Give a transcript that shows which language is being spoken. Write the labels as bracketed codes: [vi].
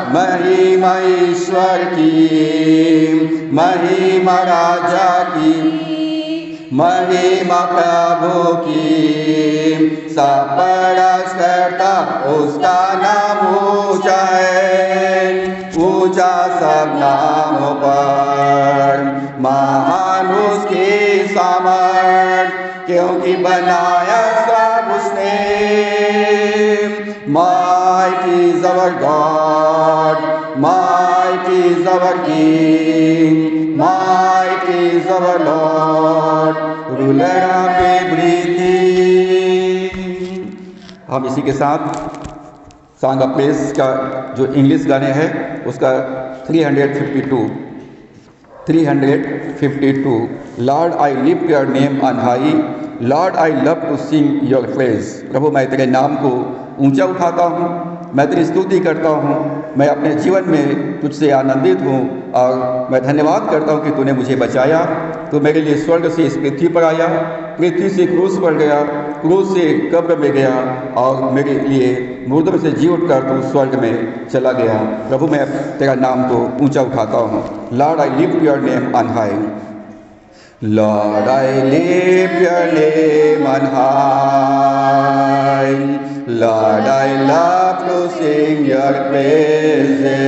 [hi] महिमा ईश्वर की, महिमा राजा की, महिमा प्रभु की, सब पर राज करता। उसका नाम ऊंचा है, ऊंचा सब नामों पर, महान उसकी सामर्थ, क्योंकि बनाया सब उसने। [en] Mighty is our God, mighty is our King, mighty is our Lord, ruler of everything. [hi] हम इसी के साथ सॉन्ग ऑफ प्रेज का जो इंग्लिश गाने हैं उसका [en] 352 Lord I lift your name on high, Lord I love to sing your praise. [hi] प्रभु मैं तेरे नाम को ऊंचा उठाता हूँ, मैं तेरी स्तुति करता हूँ, मैं अपने जीवन में तुझसे आनंदित हूँ और मैं धन्यवाद करता हूँ कि तूने मुझे बचाया। तू मेरे लिए स्वर्ग से इस पृथ्वी पर आया, पृथ्वी से क्रूस पर गया, क्रूस से कब्र में गया और मेरे लिए मुर्दों से जी उठकर तू स्वर्ग में चला गया। प्रभु मैं तेरा नाम तो ऊंचा उठाता हूँ। [en] Lord I lift your name on high, Lord, I lift your name on high. Lord, I love to sing your praises.